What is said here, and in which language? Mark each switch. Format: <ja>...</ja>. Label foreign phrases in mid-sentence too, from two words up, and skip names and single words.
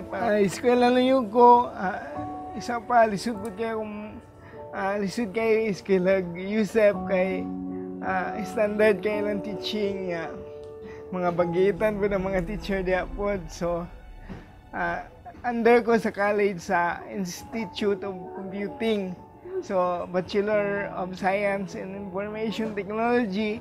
<ceb>Eskwela na yun ko, isa pa lisod ko kay eskwela USEP kay standard kay lang teaching niya. Mga bagitan po ng mga teacher diya po. So, under ko sa college sa</ceb> <en>Institute of Computing. So, Bachelor of Science in Information Technology.</en>